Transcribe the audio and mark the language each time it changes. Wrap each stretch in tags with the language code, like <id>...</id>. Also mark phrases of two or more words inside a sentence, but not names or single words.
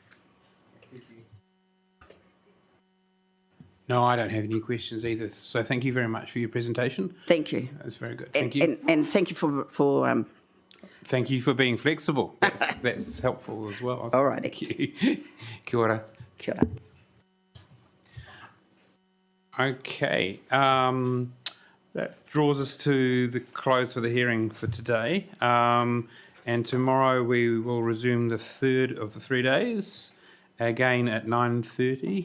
<en>No, I don't have any questions either. So thank you very much for your presentation. Thank you. That's very good. Thank you. And thank you for thank you for being flexible. That's helpful as well. All right. Thank you.</en> <mi>Kia ora. Kia ora.</mi> <en>Okay. That draws us to the close of the hearing for today. And tomorrow we will resume the third of the 3 days, again at 9:30.</en>